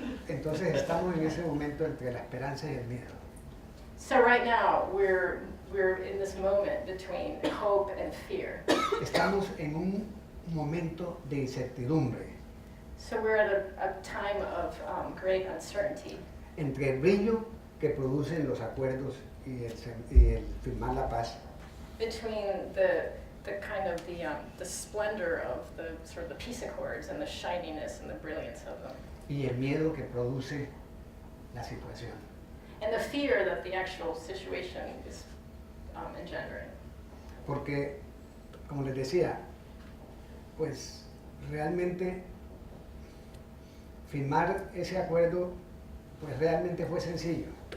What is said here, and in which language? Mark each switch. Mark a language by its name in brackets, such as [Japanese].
[Spanish] Entonces estamos en ese momento entre la esperanza y el miedo. [English] So right now we're in this moment between hope and fear. [Spanish] Estamos en un momento de incertidumbre [English] So we're at a time of great uncertainty [Spanish] entre el brillo que producen los acuerdos y el firmar la paz [English] between the kind of the splendor of the sort of the peace accords and the shininess and the brilliance of them, [Spanish] y el miedo que produce la situación. [English] and the fear that the actual situation is engendering. [Spanish] Porque, como les decía, pues realmente firmar ese acuerdo pues realmente fue sencillo.